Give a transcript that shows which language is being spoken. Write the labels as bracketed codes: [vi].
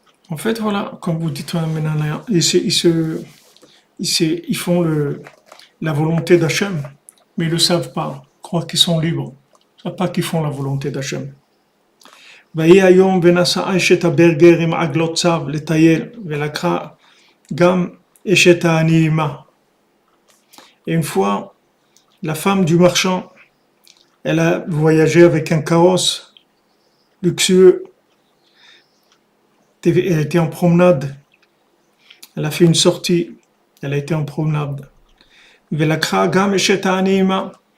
[fr] En fait, voilà, comme vous dites, ils font la volonté d'Hachem, mais ils ne le savent pas. Ils croient qu'ils sont libres. Ils ne savent pas qu'ils font la volonté d'Hachem. [he] ויהי היום ונשאה אשת הברגר עם עגלות צב לטייל, ולקחה גם אשת העני עמה. [fr] Et une fois, la femme du marchand, elle a voyagé avec un carrosse luxueux. Elle était en promenade. Elle a fait une sortie. Elle a été en promenade. [he] ולקחה גם אשת העני עמה.